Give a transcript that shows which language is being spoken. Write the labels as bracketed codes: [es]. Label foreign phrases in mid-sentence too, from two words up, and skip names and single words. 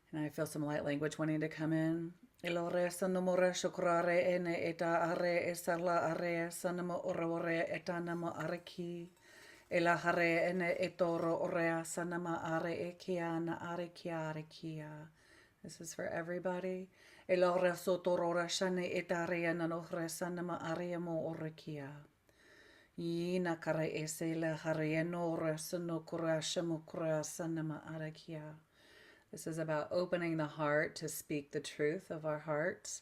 [en] feel some light language wanting to come in. Elore sanamore shukrare ene eta are esala are sanamo orore etanamo areki. Ela hare ene etoro orea sanama are ekiana are kiare kia. This is for everybody. Elore sotorora shane etare nanore sanama areamo orekia. Yina kare esela hare enore sanokura shamukura sanama arekia. This is about opening the heart to speak the truth of our hearts.